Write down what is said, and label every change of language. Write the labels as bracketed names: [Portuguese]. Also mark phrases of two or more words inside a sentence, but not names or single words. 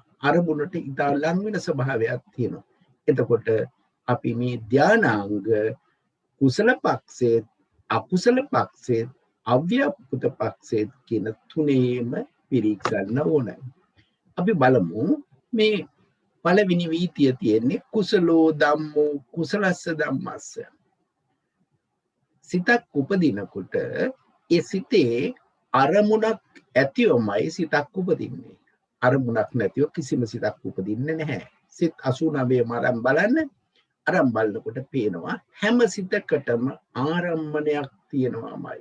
[Sinhala] අරමුණට ඉතා ලං වෙන ස්වභාවයක් තියෙනවා. එතකොට අපි මේ ධානාංග කුසල පක්ෂේ, අකුසල පක්ෂේ, අව්‍යාකෘත පක්ෂේ කියන තුනේම පිරීක්ෂන්න ඕනේ. අපි බලමු මේ පළවෙනි වීතිය තියෙන්නේ [Pali] කුසලෝ ධම්මෝ කුසලස්ස ධම්මස්ස. [Sinhala] සිතක් උපදිනකොට ඒ සිතේ අරමුණක් ඇතිවමයි සිතක් උපදින්නේ. අරමුණක් නැතිව කිසිම සිතක් උපදින්නේ නැහැ. සිත 89 අරන් බලන්න. අරන් බලනකොට පේනවා හැම සිතකටම ආරම්මණයක් තියෙනවාමයි.